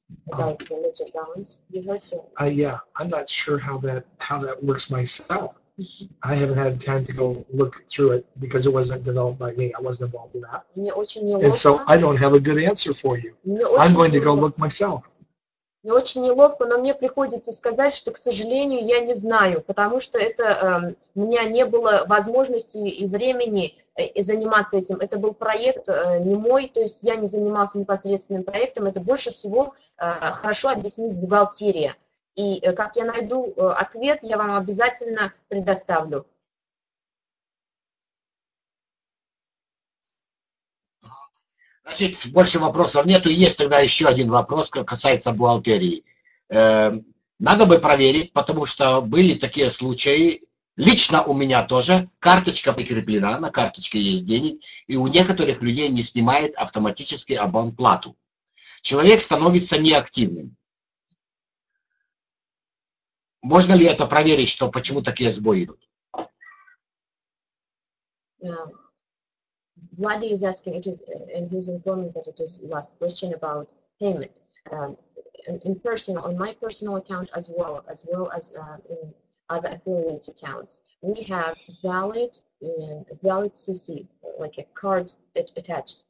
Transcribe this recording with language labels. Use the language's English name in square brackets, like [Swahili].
[English] About the ledger balance, you heard that? Yeah, I'm not sure how that works myself. I haven't had time to go look through it because it wasn't developed by me. I wasn't involved in that. [Russian] Мне очень неловко. [English] And so I don't have a good answer for you. I'm going to go look myself. [Russian] Мне очень неловко, но мне приходится сказать, что, к сожалению, я не знаю, потому что это у меня не было возможности и времени заниматься этим. Это был проект не мой, то есть я не занимался непосредственным проектом. Это больше всего хорошо объяснить бухгалтерия. И как я найду ответ, я вам обязательно предоставлю. Значит, больше вопросов нету. Есть тогда еще один вопрос, касается бухгалтерии. Надо бы проверить, потому что были такие случаи. Лично у меня тоже карточка прикреплена, на карточке есть денег, и у некоторых людей не снимает автоматически абонплату. Человек становится неактивным. Можно ли это проверить, что почему такие сбои идут? [English] Vladi is asking, and he's informing that it is last question about payment. On my personal account as well as in other affiliates accounts, we have valid CC, like a card attached.